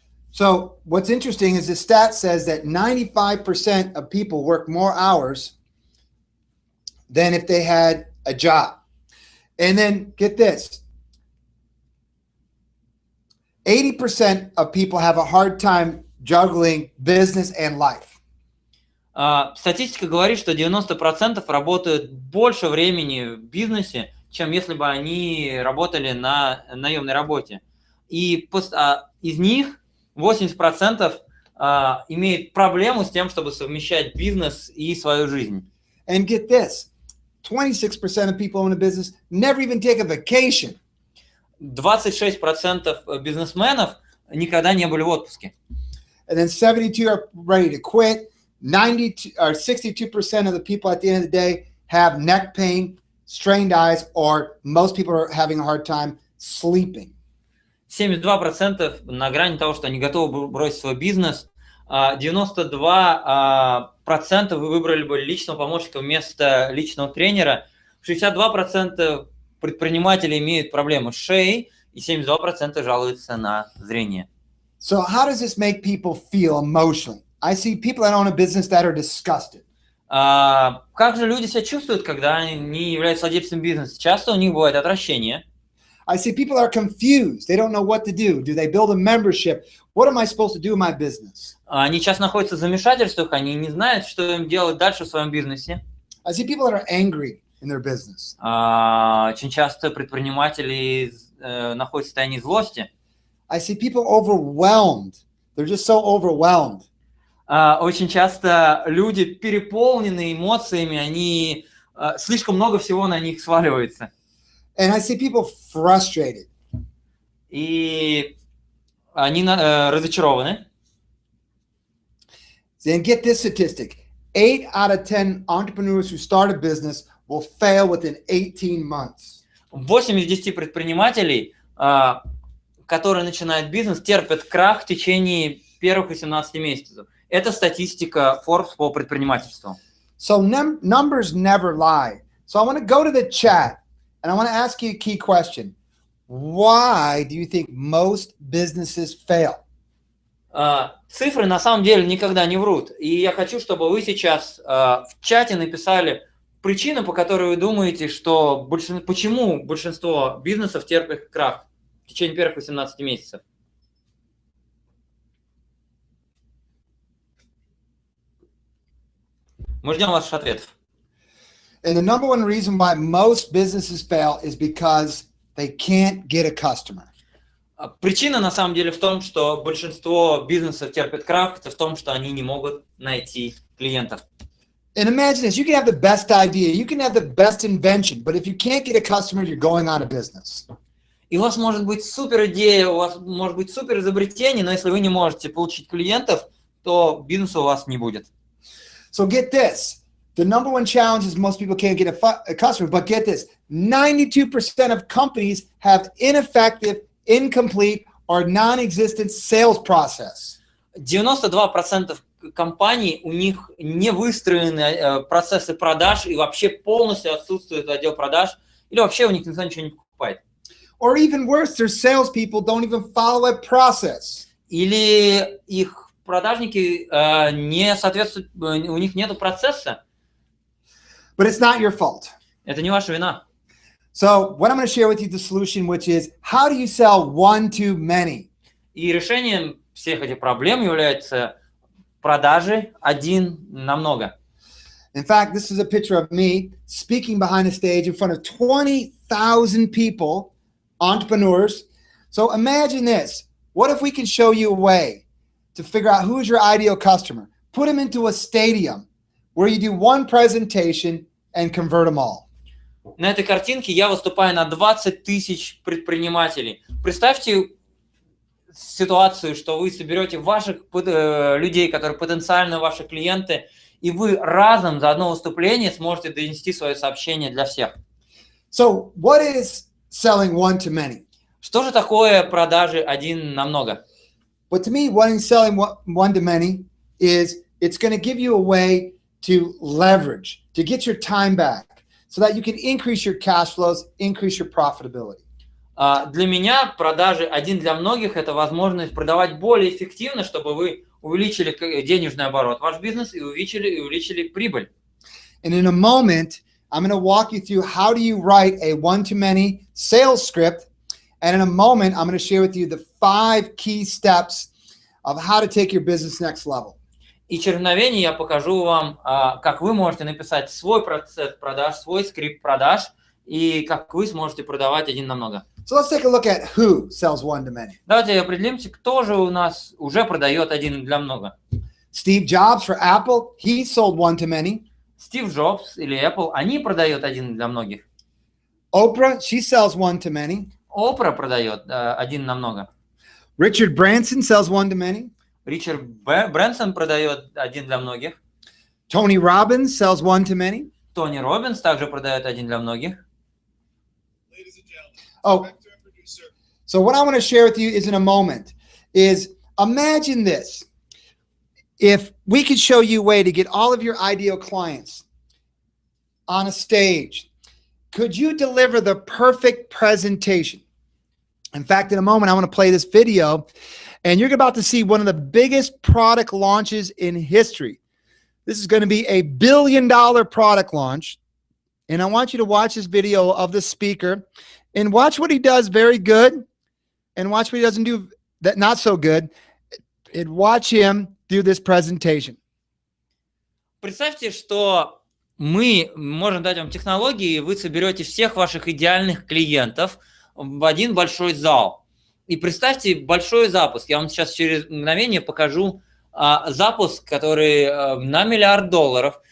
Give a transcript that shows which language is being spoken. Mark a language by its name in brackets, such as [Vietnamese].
[English] So what's interesting is the stat says that 95% of people work more hours than if they had a job. And then get this. 80% of people have a hard time juggling business and life. [Russian] Статистика говорит, что 90% работают больше времени в бизнесе, чем если бы они работали на наемной работе. И из них 80% имеют проблему с тем, чтобы совмещать бизнес и свою жизнь. [English] And get this, 26% of people in a business never even take a vacation. [Russian] 26% бизнесменов никогда не были в отпуске. [English] And then 72 are ready to quit. 62% of the people at the end of the day have neck pain, strained eyes, or most people are having a hard time sleeping. [Russian] 72% на грани того, что они готовы бросить свой бизнес. 92% вы выбрали бы личного помощника вместо личного тренера. 62% предприниматели имеют проблемы с шеей, и 72% жалуются на зрение. [English] So how does this make people feel emotionally? I see people that own a business that are disgusted. [Russian] Как же люди себя чувствуют, когда они являются владельцами бизнеса? Часто у них бывает отвращение. [English] I see people that are confused. They don't know what to do. Do they build a membership? What am I supposed to do in my business? [Russian] Они часто находятся в замешательствах, они не знают, что им делать дальше в своем бизнесе. [English] I see people that are angry in their business. [Russian] Очень часто предприниматели находятся в состоянии злости. [English] I see people overwhelmed. They're just so overwhelmed. [Russian] Очень часто люди переполнены эмоциями, они слишком много всего на них сваливается. [English] And I see people frustrated. [Russian] И они разочарованы. [English] Then get this statistic. 8 out of 10 entrepreneurs who start a business will fail within 18 months. [Russian] 8 из 10 предпринимателей, которые начинают бизнес, терпят крах в течение первых 18 месяцев. Это статистика Forbes по предпринимательству. [English] So numbers never lie. So I want to go to the chat and I want to ask you a key question. Why do you think most businesses fail? [Russian] Цифры на самом деле никогда не врут. И я хочу, чтобы вы сейчас в чате написали причину, по которой вы думаете, что почему большинство бизнесов терпит крах в течение первых 18 месяцев. Мы ждем ваших ответов. [English] And the number one reason why most businesses fail is because they can't get a customer. [Russian] Причина на самом деле в том, что большинство бизнесов терпит крах, это в том, что они не могут найти клиентов. [English] And imagine this, you can have the best idea, you can have the best invention, but if you can't get a customer, you're going out of business. [Russian] И у вас может быть супер идея, у вас может быть супер изобретение, но если вы не можете получить клиентов, то бизнеса у вас не будет. [English] So get this, the number one challenge is most people can't get a customer, but get this, 92% of companies have ineffective, incomplete, or non-existent sales process. [Russian] 92% компаний, у них не выстроены процессы продаж и вообще полностью отсутствует отдел продаж, или вообще у них никто ничего не покупает. [English] Or even worse, their salespeople don't even follow a process. [Russian] Или их продажники не соответствуют, у них нет процесса. [English] But it's not your fault. [Russian] Это не ваша вина. [English] So what I'm going to share with you the solution, which is how do you sell one to many? [Russian] И решением всех этих проблем является продажи один на много. [English] In fact, this is a picture of me speaking behind the stage in front of 20,000 people, entrepreneurs. So imagine this. What if we can show you a way to figure out who is your ideal customer? Put them into a stadium where you do one presentation and convert them all. [Russian] На этой картинке я выступаю на 20 тысяч предпринимателей. Представьте ситуацию, что вы соберете ваших людей, которые потенциально ваши клиенты, и вы разом за одно выступление сможете донести свое сообщение для всех. [English] So what is selling one to many? [Russian] Что же такое продажи один на много? [English] But to me, what is selling one to many is it's going to give you a way to leverage, to get your time back, so that you can increase your cash flows, increase your profitability. [Russian] Для меня продажи один для многих – это возможность продавать более эффективно, чтобы вы увеличили денежный оборот ваш бизнес и увеличили прибыль. [English] And in a moment, I'm going to walk you through how do you write a one-to-many sales script. And in a moment, I'm going to share with you the 5 key steps of how to take your business next level. [Russian] И через мгновение я покажу вам, как вы можете написать свой процесс продаж, свой скрипт продаж, и как вы сможете продавать один на много. [English] So let's take a look at who sells one to many. [Russian] Давайте определимся, кто же у нас уже продает один для много. [English] Steve Jobs for Apple, he sold one to many. [Russian] Стив Джобс или Apple, они продают один для многих. [English] Oprah, she sells one to many. [Russian] Опра продает один на много. [English] Richard Branson sells one to many. [Russian] Ричард Брэнсон продает один для многих. [English] Tony Robbins sells one to many. [Russian] Тони Роббинс также продает один для многих. [English] Oh, so what I want to share with you is in a moment is imagine this. If we could show you a way to get all of your ideal clients on a stage, could you deliver the perfect presentation? In fact, in a moment, I want to play this video, and you're about to see one of the biggest product launches in history. This is going to be a $1 billion product launch, and I want you to watch this video of the speaker and watch what he does very good and watch what he doesn't do that not so good, and watch him do this presentation. [Russian] Представьте, что мы можем дать вам технологии, и вы соберете всех ваших идеальных клиентов в один большой зал. И представьте большой запуск. Я вам сейчас через мгновение покажу запуск, который на $1 миллиард.